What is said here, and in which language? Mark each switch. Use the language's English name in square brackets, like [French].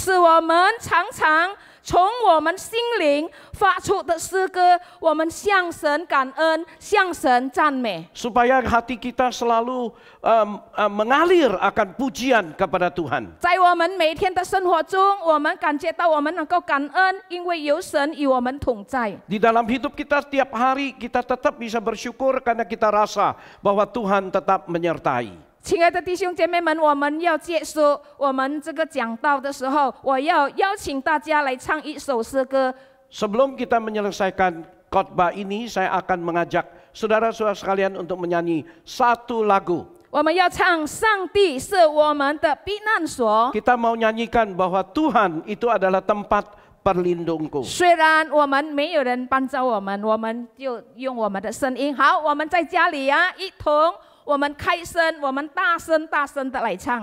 [Chinese] 是我们常常从我们心灵发出的诗歌，我们向神感恩，向神赞美。 [Indonesian] Supaya hati kita selalu mengalir akan pujian kepada Tuhan. [Chinese] 在我们每天的生活中，我们感觉到我们能够感恩，因为有神与我们同在。 [Indonesian] Di dalam hidup kita setiap hari kita tetap bisa bersyukur karena kita rasa bahwa Tuhan tetap menyertai. [Chinese] 亲爱的弟兄姐妹们，我们要结束我们这个讲道的时候，我要邀请大家来唱一首诗歌。 [Indonesian] Sebelum kita menyelesaikan khotbah ini, saya akan mengajak saudara-saudara sekalian untuk menyanyi satu lagu. [Chinese] 我们要唱上帝是我们的避难所。 [Indonesian] Kita mau nyanyikan bahwa Tuhan itu adalah tempat perlindungku. [Chinese] 虽然我们没有人帮助我们，我们就用我们的声音。好，我们在家里一同。我们开声，我们大声的来唱。